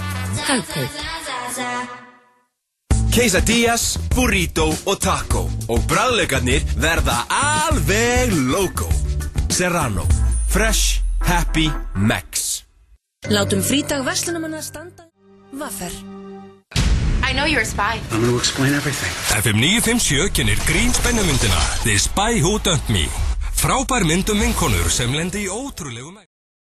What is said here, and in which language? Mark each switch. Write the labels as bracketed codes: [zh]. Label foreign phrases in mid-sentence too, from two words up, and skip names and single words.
[is] Hagkaup. Quesadillas, burrito og taco. Og bragðlaukarnir verða alveg logo. Serrano, fresh, happy, max. Látum frídag verslunamanna standa. Vaffer. [en] I know you're a spy. I'm going to explain everything. [is] FM 957 kynir grín spennumyndina The Spy Who Dumped Me. Frábær mynd vinkonur sem lendi í ótrúlegum